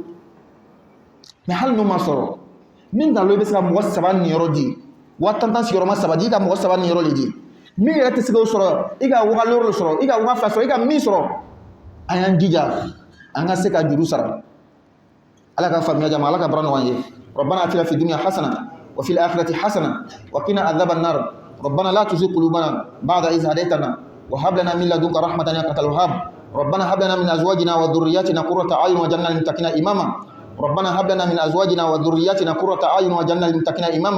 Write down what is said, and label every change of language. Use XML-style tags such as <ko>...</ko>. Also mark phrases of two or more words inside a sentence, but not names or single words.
<bm>Mais hali n'o ma sɔrɔ min ka lo i bɛ se ka mɔgɔ 3 niyɔrɔ di 50 sigiyɔrɔma 3 di i ka mɔgɔ 3 niyɔrɔ de di. Min yɛrɛ tɛ se k'o sɔrɔ i ka waga loro sɔrɔ i ka waga 2 sɔrɔ i ka min sɔrɔ an y'an jija an ka se ka juru sara. Ala ka faamuya jama Ala ka bara nɔgɔya an ye.</bm> <ar>ربنا آتنا في الدنيا حسنة وفي الآخرة حسنة وقنا عذاب النار. ربنا لا تزغ قلوبنا بعد إذ هديتنا وهب لنا من لدنك رحمة إنك أنت الوهاب. ربنا هب لنا من أزواجنا وذرياتنا قرة أعين واجعلنا للمتقين إماما. ربنا هب لنا من أزواجنا وذرياتنا قرة أعين واجعلنا للمتقين إماما.</ar>